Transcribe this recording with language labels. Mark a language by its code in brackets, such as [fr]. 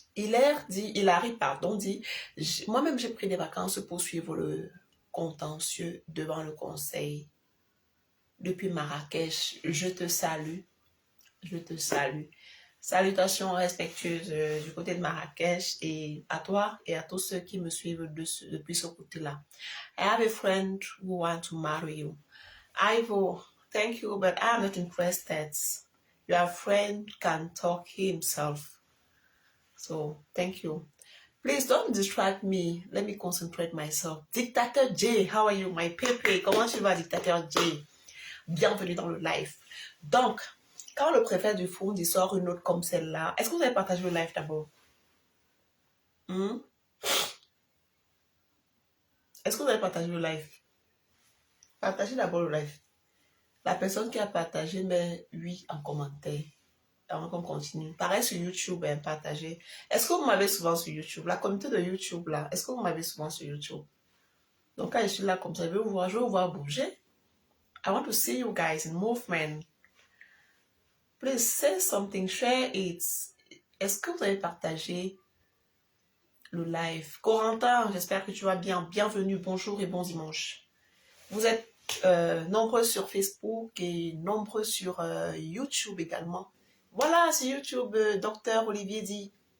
[fr] Hilary, dit, moi-même j'ai pris des vacances pour suivre le contentieux devant le conseil. Depuis Marrakech, je te salue. Je te salue. Salutations respectueuses du côté de Marrakech et à toi et à tous ceux qui me suivent depuis ce côté-là. [en] I have a friend who wants to marry you. Ivo, thank you, but I'm not interested. Your friend can talk himself. So, thank you. Please don't distract me. Let me concentrate myself. Dictateur J, how are you, my Pepe? [fr] Comment tu vas, Dictateur J? Bienvenue dans le live. Donc, quand le préfet du Fond il sort une note comme celle-là, est-ce que vous avez partagé le live d'abord? Est-ce que vous avez partagé le live? Partagez d'abord le live. La personne qui a partagé met oui en commentaire. Avant qu'on continue. Pareil sur YouTube, partagez. Est-ce que vous m'avez souvent sur YouTube? La communauté de YouTube, là, est-ce que vous m'avez souvent sur YouTube? Donc, quand je suis là comme ça, je vais vous voir bouger. [en] I want to see you guys in movement. Please say something, share it. [fr] Est-ce que vous avez partagé le live? Corentin, j'espère que tu vas bien. Bienvenue, bonjour et bon dimanche. Vous êtes nombreux sur Facebook et nombreux sur YouTube également. Voilà, c'est YouTube, Docteur Olivier dit.